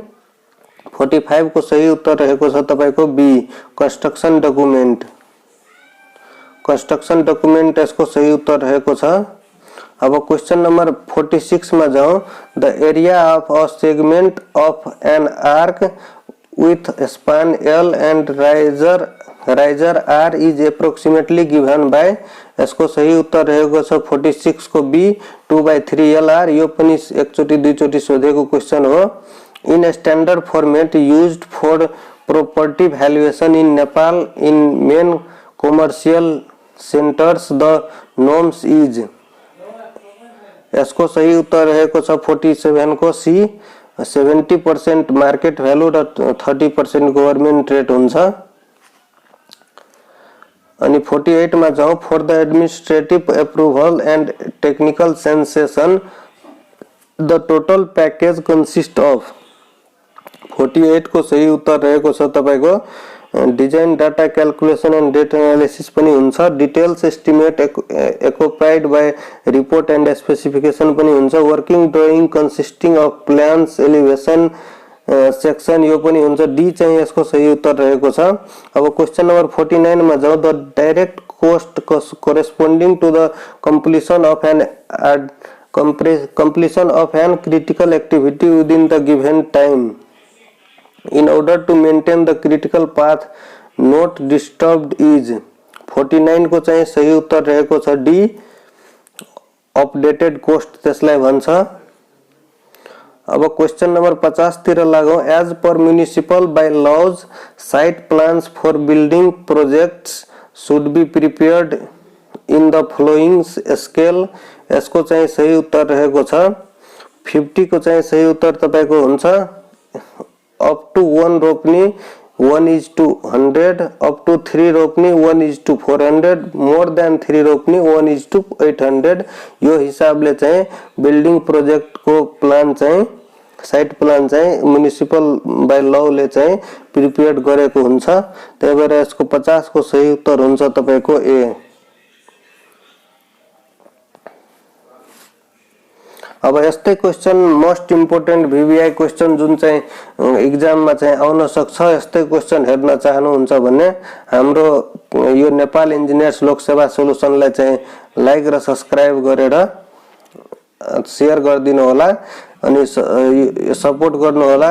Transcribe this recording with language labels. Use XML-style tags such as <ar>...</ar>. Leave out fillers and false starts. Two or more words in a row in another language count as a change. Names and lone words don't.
<ne>45 को सही उत्तर रहेको छ तपाईको बी,</ne> <en>construction document. construction document</en> <ne>यसको सही उत्तर रहेको छ। अब क्वेश्चन नंबर 46 मा जाउँ।</ne> <en>the area of a segment of an arc with span L and riser R is approximately given by.</en> <ne>यसको सही उत्तर रहेको छ 46 को बी, 2/3 LR। यो पनि एकचोटी दुईचोटी सोधेको क्वेशन हो।</ne> <en>in standard format used for property valuation in Nepal in main commercial centers the norms is.</en> <ne>यसको सही उत्तर रहेको छ 47 को सी, 70%</ne> <en>market value</en> <ne>र 30%</ne> <en>government rate</en> <ne>हुन्छ। अनि 48 मा जाउँ।</ne> <en>for the administrative approval and technical sanction the total package consist of.</en> <ne>48 को सही उत्तर रहेको छ तपाईको</ne> <en>design, data calculation and data analysis</en> <ne>पनि हुन्छ।</ne> <en>details estimate accompanied by report and specification</en> <ne>पनि हुन्छ।</ne> <en>working drawing consisting of plans, elevation section,</en> <ne>यो पनि हुन्छ। डी चाहिँ यसको सही उत्तर रहेको छ। अब क्वेशन नंबर 49 मा जाऊ।</ne> <en>the direct cost corresponding to the completion of an critical activity within the given time in order to maintain the critical path not disturbed is.</en> <ne>49 को चाहिँ सही उत्तर रहेको छ डी,</ne> <en>updated cost</en> <ne>त्यसलाई भन्छ। अब क्वेशन नंबर 50 तिर लागौं।</ne> <en>as per municipal bylaws site plans for building projects should be prepared in the following scale.</en> <ne>यसको चाहिँ सही उत्तर रहेको छ 50 को चाहिँ सही उत्तर तपाईको हुन्छ</ne> <en>up to 1 रोप्नी 1:100, up to 3 रोप्नी 1:400, more than 3 रोप्नी 1:800।</en> <ne>यो हिसाबले चाहिँ</ne> <en>building project</en> <ne>को प्लान चाहिँ</ne> <en>site plan</en> <ne>चाहिँ</ne> <en>municipal by law</en> <ne>ले चाहिँ प्रिपेयर्ड गरेको हुन्छ। त्यही भएर यसको 50 को सही उत्तर हुन्छ तपाईको ए। अब यस्तै</ne> <en>question most important VVI question</en> <ne>जुन चाहिँ एक्जाम मा चाहिँ आउन सक्छ, यस्तै क्वेशन हेर्न चाहनुहुन्छ भने हाम्रो यो नेपाल इन्जिनियर्स लोक सेवा सोलुसनलाई चाहिँ लाइक र सब्स्क्राइब गरेर शेयर गरिदिनु होला अनि सपोर्ट गर्नु होला।</ne>